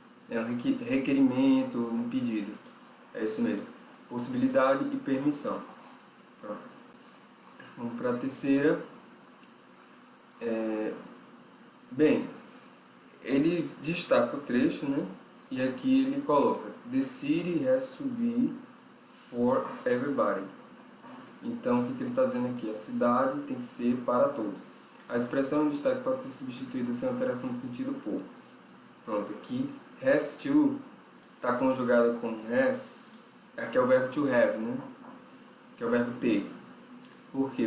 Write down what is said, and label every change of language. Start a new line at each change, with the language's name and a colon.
Portuguese: É um requerimento, um pedido. É isso mesmo. Possibilidade e permissão. Pronto. Vamos para a terceira. Bem, ele destaca o trecho, né? E aqui ele coloca:
English: The city has to be for everybody.
Portuguese: Então, o que ele está dizendo aqui? A cidade tem que ser para todos. A expressão em destaque pode ser substituída sem alteração de sentido por. Pronto, aqui has to está conjugado com has. Aqui é o verbo to have, né? Que é o verbo ter. Por quê?